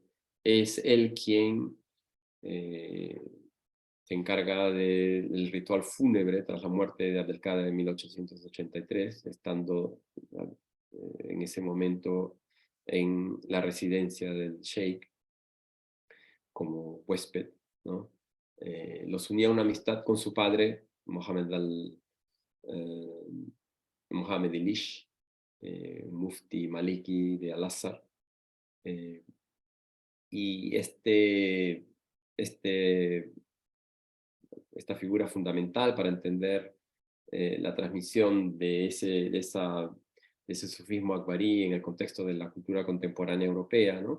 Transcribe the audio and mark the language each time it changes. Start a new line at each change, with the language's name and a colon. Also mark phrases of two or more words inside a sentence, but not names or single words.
Spanish: Es él quien se encarga del ritual fúnebre tras la muerte de Abdelkader en 1883, estando en ese momento en la residencia del Sheikh como huésped, ¿no? Los unía una amistad con su padre, eh, Mohammed Ilish, mufti maliki de Al-Azhar, y esta figura fundamental para entender la transmisión de ese sufismo akbarí en el contexto de la cultura contemporánea europea, ¿no?